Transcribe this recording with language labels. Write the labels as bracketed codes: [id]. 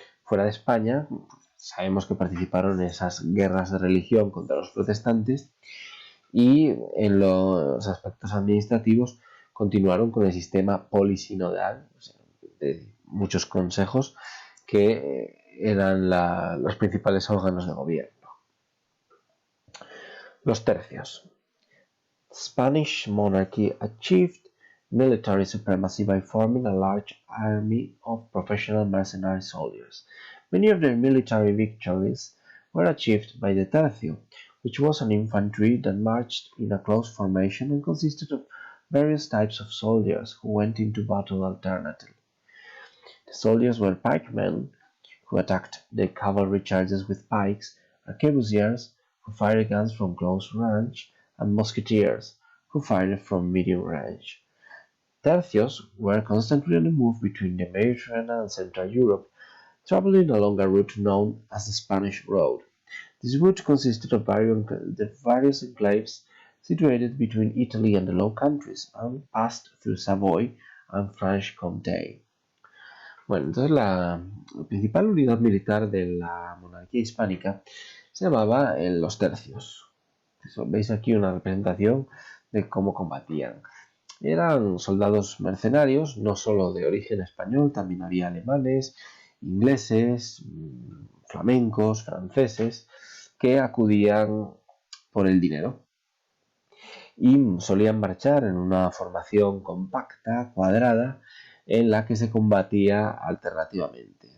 [es] Fuera de España, sabemos que participaron en esas guerras de religión contra los protestantes y en los aspectos administrativos continuaron con el sistema polisinodal, o sea, de muchos consejos que eran los principales órganos de gobierno. Los tercios. [en] Spanish monarchy achieved military supremacy by forming a large army of professional mercenary soldiers. Many of their military victories were achieved by the tercio, which was an infantry that marched in a close formation and consisted of various types of soldiers who went into battle alternately. The Soldiers were pikemen, who attacked the cavalry charges with pikes, arquebusiers, who fired guns from close range, and musketeers, who fired from medium range. Tercios were constantly on the move between the Mediterranean and Central Europe, traveling along a route known as the Spanish Road. This route consisted of various enclaves situated between Italy and the Low Countries and passed through Savoy and Franche-Comté. [es] Bueno, entonces la principal unidad militar de la monarquía hispánica se llamaba los tercios. Veis aquí una representación de cómo combatían. Eran soldados mercenarios, no solo de origen español, también había alemanes, ingleses, flamencos, franceses, que acudían por el dinero y solían marchar en una formación compacta, cuadrada, en la que se combatía alternativamente.